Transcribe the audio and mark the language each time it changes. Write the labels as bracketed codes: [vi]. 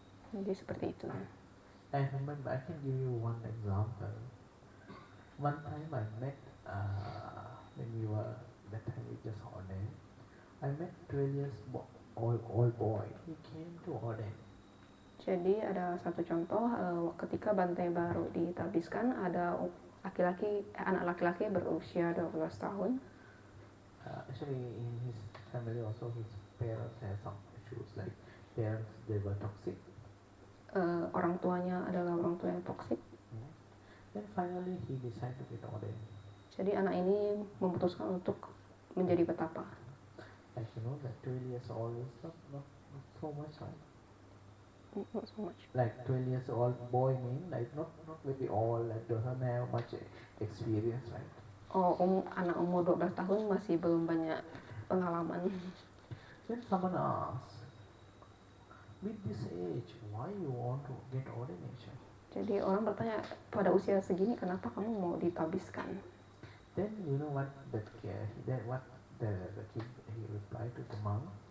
[id] Jadi seperti itu. [en] I remember, I can give you one example. One time I met, when we were, that time we just ordained, I met 12 years old boy. He came to ordain. [id] Jadi ada satu contoh ketika Bante baru ditabiskan, ada anak laki-laki berusia 12 tahun. [en] Actually, in his family also, his parents had some issues, like parents, they were toxic. [id] Orang tuanya adalah orang tua yang toksik. [en] Then finally he decided to get ordained. [id] Jadi anak ini memutuskan untuk menjadi petapa. [en] As you know, that 12 years old is not so much, right? Not so much. Like 12 years old boy mean like not very old, like doesn't have much experience, right? [id] Anak umur 12 tahun masih belum banyak pengalaman. [en] Then someone asks, with this age, why you want to get ordination? [id] Jadi orang bertanya, pada usia segini kenapa kamu mau ditabiskan? [en] Then you know what the kid he replied to the monk.